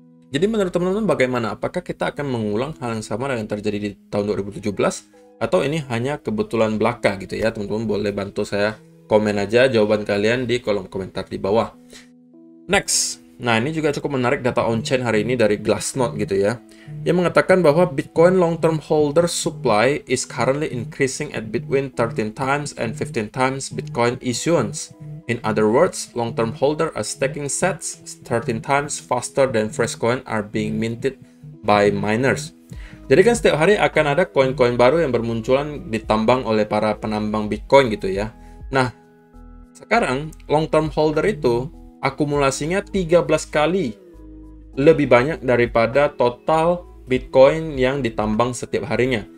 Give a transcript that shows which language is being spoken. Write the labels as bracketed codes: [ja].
[id] Jadi menurut teman-teman bagaimana? Apakah kita akan mengulang hal yang sama dengan terjadi di tahun 2017? Atau ini hanya kebetulan belaka gitu ya? Teman-teman boleh bantu saya komen aja jawaban kalian di kolom komentar di bawah. Next, Nah, ini juga cukup menarik data on-chain hari ini dari Glassnode gitu ya. Yang mengatakan bahwa [en] Bitcoin long-term holder supply is currently increasing at between 13 times and 15 times Bitcoin issuance. In other words, long-term holder are stacking sets 13 times faster than fresh coin are being minted by miners. [id] Jadi kan setiap hari akan ada koin-koin baru yang bermunculan ditambang oleh para penambang Bitcoin gitu ya. Nah, sekarang long-term holder itu akumulasinya 13 kali lebih banyak daripada total Bitcoin yang ditambang setiap harinya.